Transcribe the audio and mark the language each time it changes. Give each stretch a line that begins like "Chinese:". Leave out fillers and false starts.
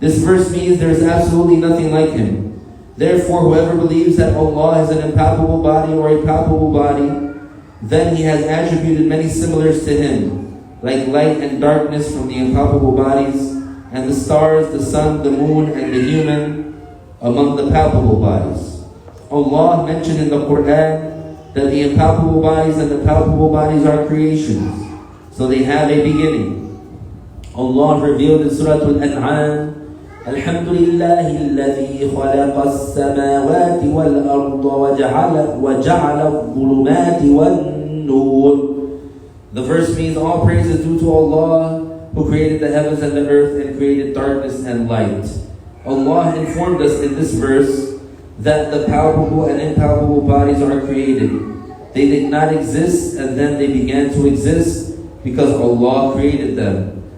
English: This verse means there is absolutely nothing like Him. Therefore, whoever believes that Allah is an impalpable body or a palpable body, then he has attributed many similars to Him, like light and darkness from the impalpable bodies, and the stars, the sun, the moon, and the human among the palpable bodies. Allah mentioned in the Quran that the impalpable bodies and the palpable bodies are creations, so they have a beginning. Allah revealed in Surah Al-An'am,
Arabic: الحمد لله الذي خلق السماوات والأرض وجعل الظلمات والنور.
English: The verse means all praise is due to Allah who created the heavens and the earth and created darkness and light. Allah informed us in this verse that the palpable and impalpable bodies are created. They did not exist and then they began to exist because Allah created them.